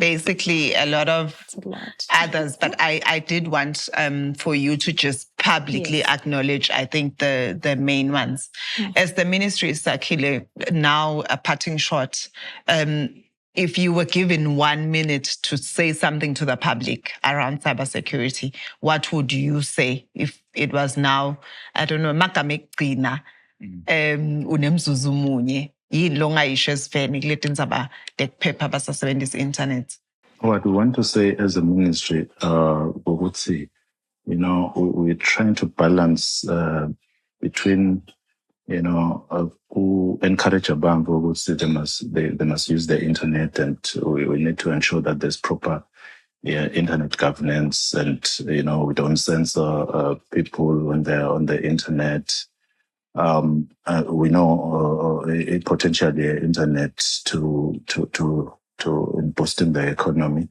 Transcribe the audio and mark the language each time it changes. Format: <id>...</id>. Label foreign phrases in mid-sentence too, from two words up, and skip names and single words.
<en>Basically, a lot of others, but I did want for you to just publicly acknowledge, I think, the main ones. As the ministry, Sakile, now a parting shot, if you were given 1 minute to say something to the public around cybersecurity, what would you say if it was now, I don't know,</en> <ss>makamekina, unemzuzu munye?</ss> <en>What we want to say as a ministry, we would say, we're trying to balance between, who encourage</en> <ss>abantu ukuthi</ss> <en>they must use the internet, and we need to ensure that there's proper internet governance, and we don't censor people when they're on the internet. We know potentially internet to boosting the economy.</en>